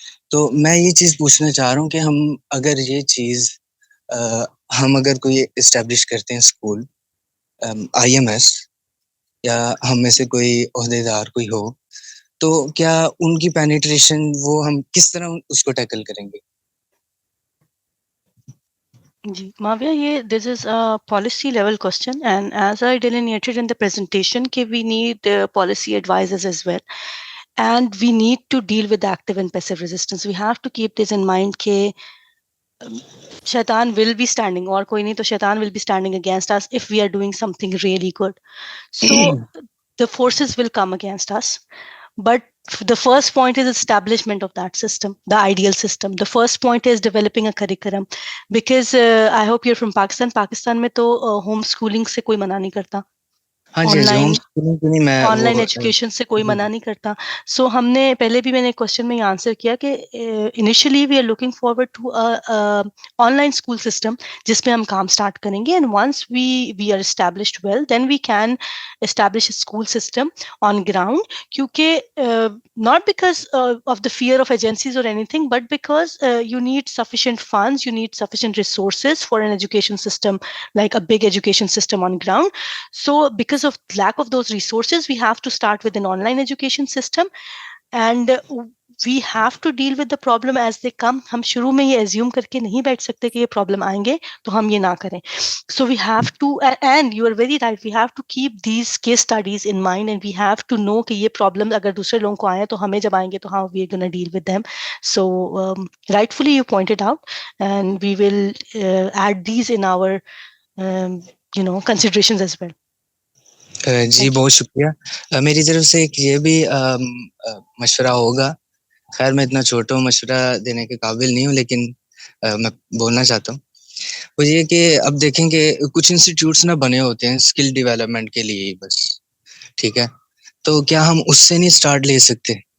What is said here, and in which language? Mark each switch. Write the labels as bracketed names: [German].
[Hindi] तो मैं ये चीज़ पूछना चाह रहा हूँ कि हम अगर ये चीज़ हम अगर कोई इस्टेब्लिश करते हैं स्कूल IMS, या हम में से कोई ओहदेदार कोई हो, तो क्या उनकी पेनिट्रेशन वो हम किस तरह उसको टैकल करेंगे? [English] जी, Mavia, this is a policy level question, and as I delineated in the presentation, we need policy advisors as well, and we need to deal with active and passive resistance. We have to keep this in mind that Shaitan will be standing, or [Hindi] koi nahi to [English] Shaitan will be standing against us if we are doing something really good. So the forces will come against us. But the first point is establishment of that system, the ideal system. The first point is developing a curriculum, because I hope you're from Pakistan. [Hindi] Pakistan mein to homeschooling se koi mana nahi karta. हाँ जी, हाँ जी, home schooling तो नहीं, मैं online वो education से कोई जी, मना नहीं करता. सो हमने पहले भी मैंने क्वेश्चन में आंसर किया कि [English] Initially we are looking forward to online school system जिसमें हम काम स्टार्ट करेंगे, and once we are established well then we can establish school system on ground. क्योंकि not because of the fear of agencies or anything, but because you need sufficient funds, you need sufficient resources for an education system, like a big education system on ground. So because of lack of those resources, we have to start with an online education system, and we have to deal with the problem as they come. [Hindi] हम शुरू में ये assume करके नहीं बैठ सकते कि ये problem आएंगे तो हम ये ना करें. [English] So we have to, and you are very right, we have to keep these case studies in mind, and we have to know [Hindi] कि ये problem अगर दूसरे लोगों को आए तो हमें जब आएंगे तो [English] how we are going to deal with them. So rightfully you pointed out, and we will add these in our considerations as well. [Hindi] जी बहुत शुक्रिया. मेरी तरफ से एक ये भी मशवरा होगा. खैर मैं इतना छोटा हूँ, मशवरा देने के काबिल नहीं हूँ, लेकिन मैं बोलना चाहता हूँ. वो ये कि अब देखें कि कुछ इंस्टीट्यूट्स ना बने होते हैं स्किल डेवलपमेंट के लिए ही बस, ठीक है, तो क्या हम उससे नहीं स्टार्ट ले सकते?